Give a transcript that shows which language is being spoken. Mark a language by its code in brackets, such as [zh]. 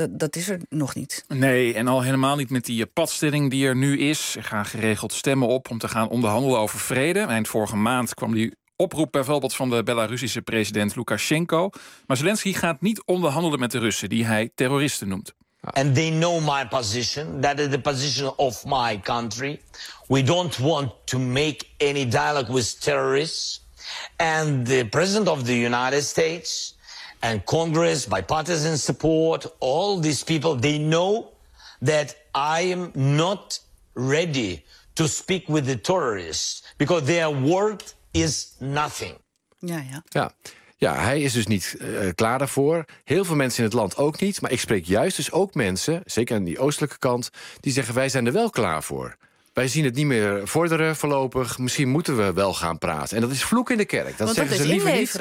[nl] Dat is er nog niet. Nee, en al helemaal niet met die padstelling die er nu is. Er gaan geregeld stemmen op om te gaan onderhandelen over vrede. Eind vorige maand kwam die oproep bijvoorbeeld van de Belarusische president Lukashenko. Maar Zelensky gaat niet onderhandelen met de Russen die hij terroristen noemt. [en] And they know my position, that is the position of my country. We don't want to make any dialogue with terrorists. And the president of the United States and Congress, bipartisan support, all these people, they know that I am not ready to speak with the terrorists because their word is nothing. [nl] Ja, ja. Ja. Ja, hij is dus niet klaar daarvoor. Heel veel mensen in het land ook niet. Maar ik spreek juist dus ook mensen, zeker aan die oostelijke kant, die zeggen wij zijn er wel klaar voor. Wij zien het niet meer vorderen voorlopig. Misschien moeten we wel gaan praten. En dat is vloek in de kerk. Dat want dat ze is liever inleveren,